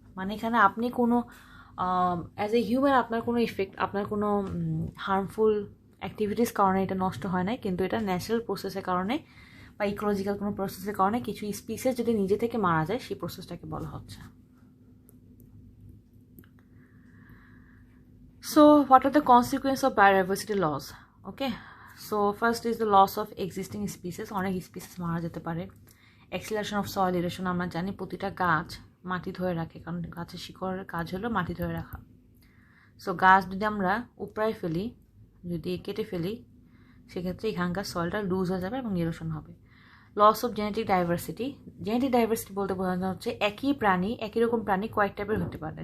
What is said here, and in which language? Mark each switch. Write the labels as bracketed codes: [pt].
[bn] মানে এখানে আপনি কোনো অ্যাজ এ হিউম্যান আপনার কোনো ইফেক্ট, আপনার কোনো হার্মফুল অ্যাক্টিভিটিস কারণে এটা নষ্ট হয় না, কিন্তু এটা ন্যাচারাল প্রসেসের কারণে বা ইকোলজিক্যাল কোনো প্রসেসের কারণে কিছু স্পিসিস যদি নিজে থেকে মারা যায়, সেই প্রসেসটাকে বলা হচ্ছে। [en] So what are the consequences of biodiversity loss? Okay, so first is the loss of existing species. [bn] অনেক স্পিসিস মারা যেতে পারে। [en] acceleration of soil erosion, [bn] আমরা জানি প্রতিটা গাছ মাটি ধরে রাখে, কারণ গাছের শিকড়ের কাজ হলো মাটি ধরে রাখা। সো গাছ যদি আমরা উপড়ায় ফেলি, যদি কেটে ফেলি, সেক্ষেত্রে এখানকার সয়েলটা লুজ হয়ে যাবে এবং ইরোশন হবে। [en] loss of genetic diversity, [bn] genetic diversity বলতে বোঝানো হচ্ছে একই প্রাণী, একই রকম প্রাণী কয়েক টাইপের হতে পারে।